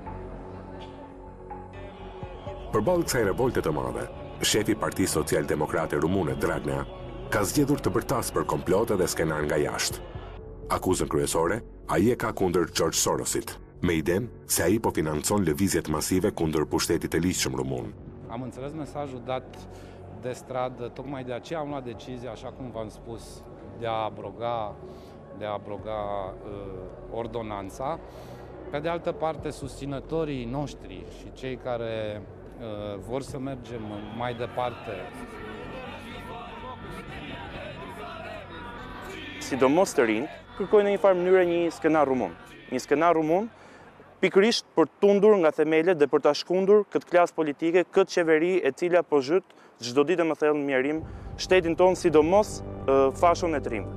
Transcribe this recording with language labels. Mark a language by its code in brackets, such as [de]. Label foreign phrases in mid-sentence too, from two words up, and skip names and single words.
[sq] Përballë kësaj revolte të madhe, shefi i Partisë Social-Demokrate Rumune, Dragnea, ka zgjedhur të bërtas për komplote dhe skenar nga jashtë. Akuzën kryesore ai e ka kundër George Sorosit, me idenë se ai po financon lëvizjet masive kundër pushtetit të ligjshëm rumun. [ro] Am înțeles mesajul dat de stradă, tocmai de aceea am luat decizia, așa cum v-am spus, de a abroga ordonanța. Pe de altă parte, susținătorii noștri și cei care vor să mergem mai departe. [sq] Sidomos të rinj, kërkojnë në një farë mënyrë një skenar rumun. Një skenar rumun pikërisht për tundur nga themelet dhe për ta shkundur këtë klasë politike, këtë qeveri e cila po zhyt çdo ditë më thellë në mjerim shtetin tonë, sidomos fashën e të rinjve.